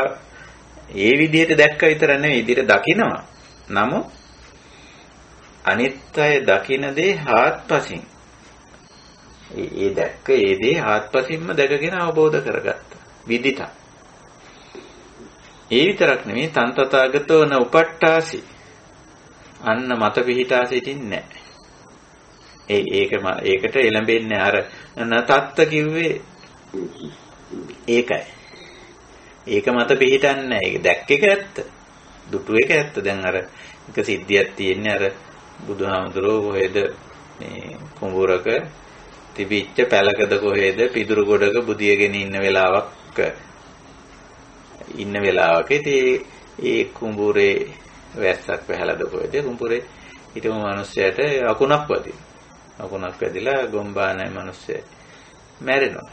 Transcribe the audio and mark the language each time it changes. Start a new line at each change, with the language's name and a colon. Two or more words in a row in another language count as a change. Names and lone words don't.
Sinhala: ඒ විදිහට දැක්ක විතර නෙවෙයි විදිහට දකිනවා. නමුත් අනිත්‍ය දකින්න දේ හාත්පසින් ඒ දැක්ක ඒ දේ හාත්පසින්ම දැකගෙන අවබෝධ කරගත්තා. විදිත. ඒ විතරක් නෙමෙයි
Pali: තන් තථාගතෝ න උපට්ඨාසි.
Sinhala: අන්න මත පිහිටා සිටින්නේ නැහැ. ඒකට එළඹෙන්නේ අර නතත්ත කිව්වේ ඒකයි. ඒක මත පිහිටන්නේ නැහැ. ඒක දැක්ක එක ඇත්ත. දුටු එක ඇත්ත. දැන් අර එක සිද්ධියක් තියෙන්නේ අර බුදුහාමුදුරුවෝ කොහෙද මේ කුඹුරක තිබිච්ච පැලකද කොහෙද පිදුරු ගොඩක බුදියගෙන ඉන්න වෙලාවක ඉතින් ඒ කුඹුරේ වැස්සක් වැහලාද කොහෙද කුඹුරේ හිටපු මිනිස්සයාට අකුණක් වැදිලා ගොම්බානයි මිනිස්සයා මැරෙනවා.